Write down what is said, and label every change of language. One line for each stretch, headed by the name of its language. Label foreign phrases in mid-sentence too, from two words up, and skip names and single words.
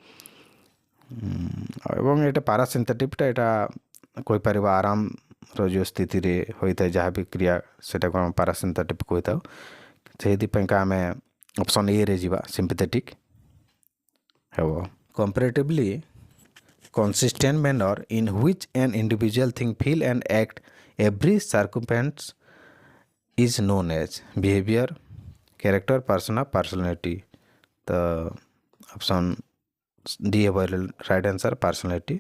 Odia: ଏବଂ ଏଇଟା ପାରାସିମ୍ପେଥେଟିକ୍ଟା ଏଇଟା କହିପାରିବା ଆରାମର ଯେଉଁ ସ୍ଥିତିରେ ହୋଇଥାଏ ଯାହା ବି କ୍ରିୟା, ସେଟାକୁ ଆମେ ପାରାସିମ୍ପେଥେଟିକ୍ କହିଥାଉ। ସେଇଥିପାଇଁକା ଆମେ
English: option A
Odia: ଯିବା, ସିମ୍ପେଥେଟିକ୍ ହେବ।
English: କମ୍ପାରେଟିଭଲି consistent manner in which an individual think, feel and act every circumstance is known as behavior, character, persona, personality. The option D is right answer, personality.